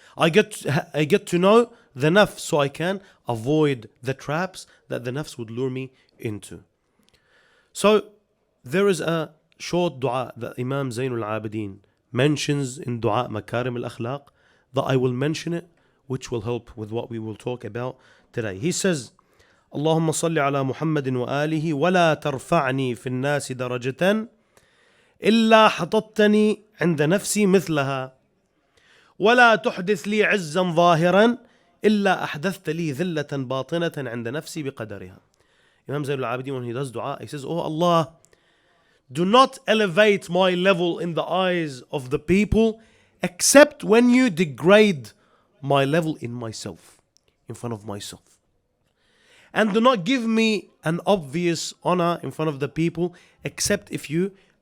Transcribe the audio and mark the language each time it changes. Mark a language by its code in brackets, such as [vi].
[en] I get to know the nafs so I can avoid the traps that the nafs would lure me into. So there is a short dua that Imam Zayn Al Abidin mentions in Dua Makarim Al Akhlaq, that I will mention it, which will help with what we will talk about today. He says, [ar] اللهم صل على محمد وآله ولا ترفعني في الناس درجة إلا حطتني عند نفسي مثلها ولا تحدث لي عزا ظاهرا إلا أحدثت لي ذلة باطنة عند نفسي بقدرها. [en] Imam Zayn Al Abidin, when he does dua, he says, Oh Allah, do not elevate my level in the eyes of the people except when you degrade my level in myself, in front of myself. And do not give me an obvious honor in front of the people except if you